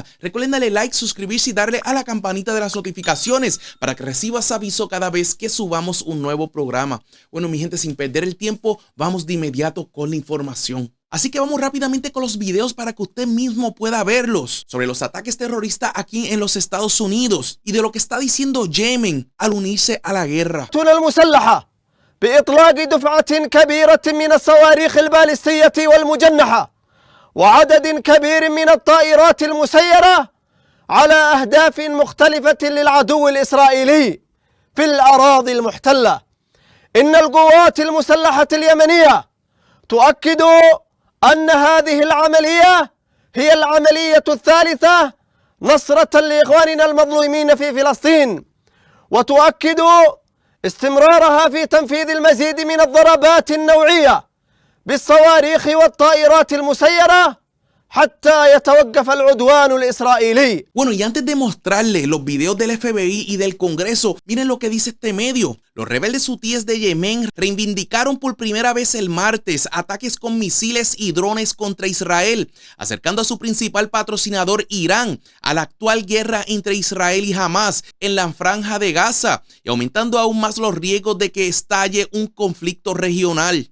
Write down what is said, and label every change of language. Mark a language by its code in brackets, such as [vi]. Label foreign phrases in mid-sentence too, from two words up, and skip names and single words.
[es] Recuerden darle like, suscribirse y darle a la campanita de las notificaciones para que recibas aviso cada vez que subamos un nuevo programa. Bueno, mi gente, sin perder el tiempo, vamos de inmediato con la información. Así que vamos rápidamente con los videos para que usted mismo pueda verlos sobre los ataques terroristas aquí en los Estados Unidos y de lo que está diciendo Yemen al unirse a la guerra. [ar] بإطلاق دفعة كبيرة من الصواريخ البالستية والمجنحة وعدد كبير من الطائرات المسيرة على أهداف مختلفة للعدو الإسرائيلي في الأراضي المحتلة. إن القوات المسلحة اليمنية تؤكد أن هذه العملية هي العملية الثالثة نصرة لإخواننا المظلومين في فلسطين، وتؤكد استمرارها في تنفيذ المزيد من الضربات النوعية بالصواريخ والطائرات المسيرة حتى يتوقف العدوان الإسرائيلي. [es] Bueno, y antes de mostrarles los videos del FBI y del Congreso, miren lo que dice este medio. Los rebeldes hutíes de Yemen reivindicaron por primera vez el martes ataques con misiles y drones contra Israel, acercando a su principal patrocinador Irán a la actual guerra entre Israel y Hamas en la franja de Gaza y aumentando aún más los riesgos de que estalle un conflicto regional.